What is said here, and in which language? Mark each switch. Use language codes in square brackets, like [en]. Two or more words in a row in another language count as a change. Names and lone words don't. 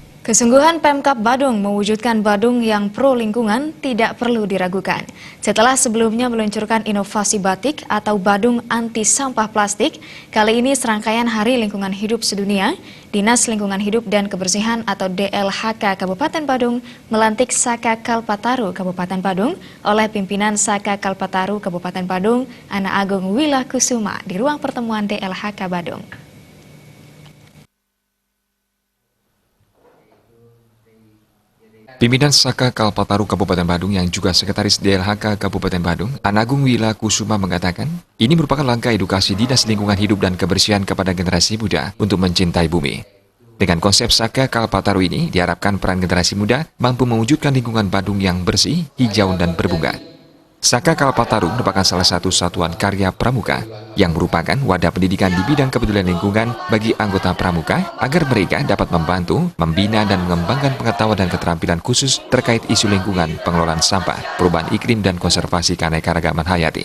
[id] Kesungguhan Pemkab Badung mewujudkan Badung yang pro lingkungan tidak perlu diragukan. Setelah sebelumnya meluncurkan inovasi batik atau Badung anti sampah plastik, kali ini serangkaian Hari Lingkungan Hidup Sedunia, Dinas Lingkungan Hidup dan Kebersihan atau DLHK Kabupaten Badung melantik Saka Kalpataru Kabupaten Badung oleh pimpinan Saka Kalpataru Kabupaten Badung, Ana Agung Wilah Kusuma di ruang pertemuan DLHK Badung. Pimpinan Saka Kalpataru Kabupaten Badung yang juga Sekretaris DLHK Kabupaten Badung, Ana Agung Wilah Kusuma mengatakan, ini merupakan langkah edukasi Dinas Lingkungan Hidup dan Kebersihan kepada generasi muda untuk mencintai bumi. Dengan konsep Saka Kalpataru ini, diharapkan peran generasi muda mampu mewujudkan lingkungan Badung yang bersih, hijau, dan berbunga. Saka Kalpataru merupakan salah satu satuan karya pramuka yang merupakan wadah pendidikan di bidang kepedulian lingkungan bagi anggota pramuka agar mereka dapat membantu, membina, dan mengembangkan pengetahuan dan keterampilan khusus terkait isu lingkungan, pengelolaan sampah, perubahan iklim, dan konservasi keanekaragaman hayati.